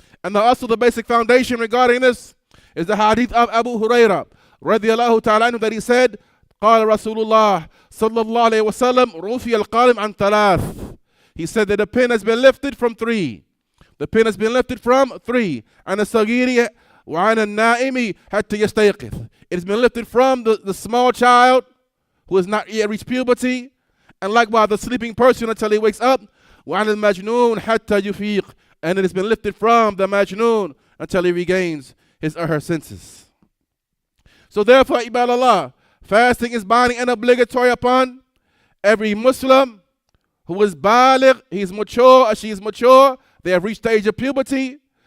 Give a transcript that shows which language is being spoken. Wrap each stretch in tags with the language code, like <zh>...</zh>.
<en>And also the basic foundation regarding this is the hadith of Abu Hurairah radiyallahu ta'ala anhu, that he said,</en> <ar>قال رسول الله صلى الله عليه وسلم رفع القلم عن ثلاث.</ar> <en>He said that the pen has been lifted from 3. The pen has been lifted from 3. And the sagiri</en> <ar>وعن النائم حتى يستيقظ.</ar> <en>It has been lifted from the small child who has not yet reached puberty, and likewise the sleeping person until he wakes up.</en> <ar>وعن المجنون حتى يفيق.</ar> <en>And it has been lifted from the majnoon until he regains his or her senses. So therefore, ibadallah, fasting is binding and obligatory upon every Muslim who is baligh, he is mature or she is mature, they have reached the age of puberty.</en>